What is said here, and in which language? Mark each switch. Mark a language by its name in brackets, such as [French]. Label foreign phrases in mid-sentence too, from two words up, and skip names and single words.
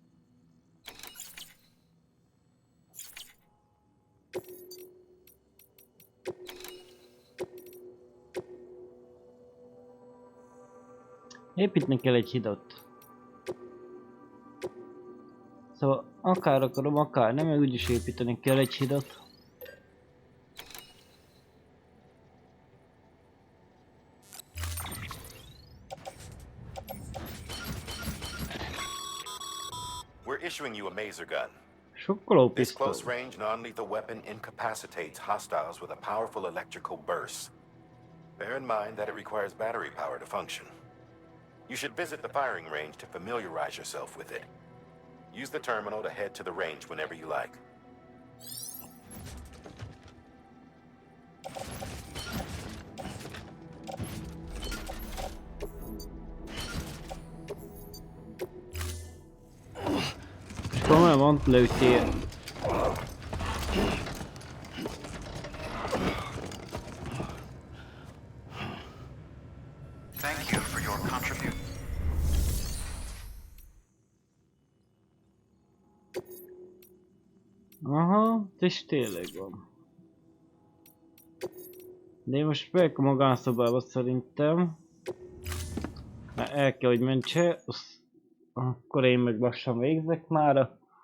[Hungarian] Építni kell egy hidat. Szóval akár akarom, akár nem, úgyis építeni kell egy hidat. [English] Issuing you a maser gun. [Hungarian] Sokkoló [English] This [Hungarian] pisztoly. [English] close range non-lethal weapon incapacitates hostiles with a powerful electrical burst. Bear in mind that it requires battery power to function. You should visit the firing range to familiarize yourself with it. Use the terminal to head to the range whenever you like. [Hungarian] Komolyan van, lőttél. [English] Thank you for your contribution. [Hungarian] Aha, és tényleg van. De én most megyek a magánszobába szerintem. Mert el kell, hogy mentse. Akkor én meg lassan végzek már.